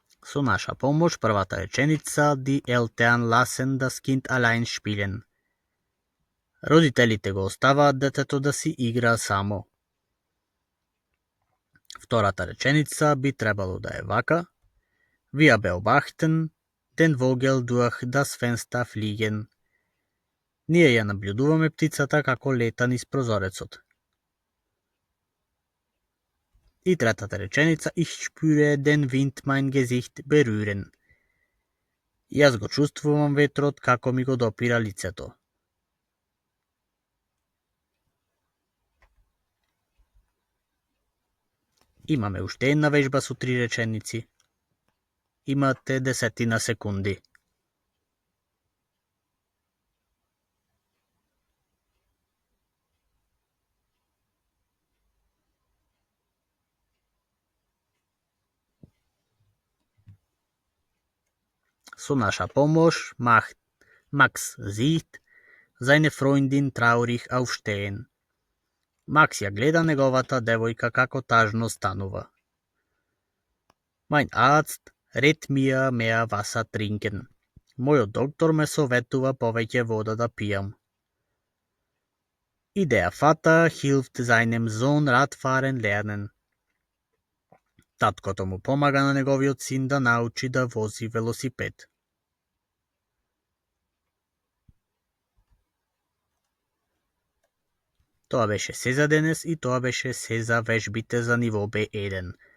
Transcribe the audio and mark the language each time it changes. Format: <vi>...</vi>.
<mk>Со наша помош, првата реченица,</mk> <de>die Eltern lassen das Kind allein spielen.</de> <mk>Родителите го оставаат детето да си игра само. Втората реченица би требало да е вака.</mk> <de>Wir beobachten den Vogel durch das Fenster fliegen.</de> <mk>Ние ја наблюдуваме птицата како лета низ прозорецот. И третата реченица,</mk> <de>ich spüre den Wind mein Gesicht berühren.</de> <mk>Јас го чувствувам ветрот како ми го допира лицето. Имаме уште една вежба со 3 реченици. Имате 10 секунди. Со наша помош,</mk> <de>Max sieht seine Freundin traurig aufstehen.</de> <mk>Макс ја гледа неговата девојка како тажно станува.</mk> <de>Mein Arzt rät mir mehr Wasser trinken.</de> <mk>Мојот доктор ме советува повеќе вода да пијам.</mk> <de>Der Vater hilft seinem Sohn Radfahren lernen.</de> <mk>Таткото му помага на неговиот син да научи да вози велосипед. Тоа беше се за денес и тоа беше се за вежбите за ниво B1.</mk>